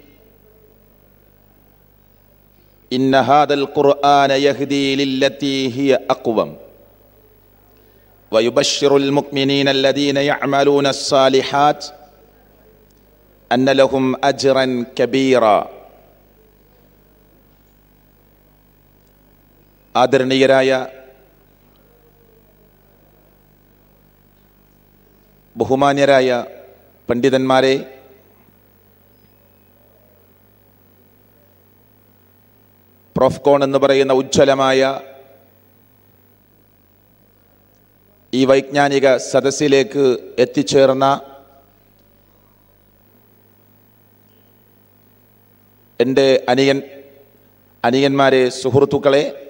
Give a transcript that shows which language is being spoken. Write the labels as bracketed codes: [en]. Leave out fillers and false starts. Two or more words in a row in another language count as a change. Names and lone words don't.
[ar] إن هذا القرآن يهدي للتي هي أقوم، ويبشر المؤمنين الذين يعملون الصالحات أن لهم أجرا كبيرا. [ml] ആദരണീയരായ ബഹുമാന്യരായ പണ്ഡിതന്മാരെ, പ്രോഫ്കോൺ എന്ന് പറയുന്ന ഉജ്ജ്വലമായ ഈ വൈജ്ഞാനിക സദസ്സിലേക്ക് എത്തിച്ചേർന്ന എൻ്റെ അനിയന്മാരെ, സുഹൃത്തുക്കളെ,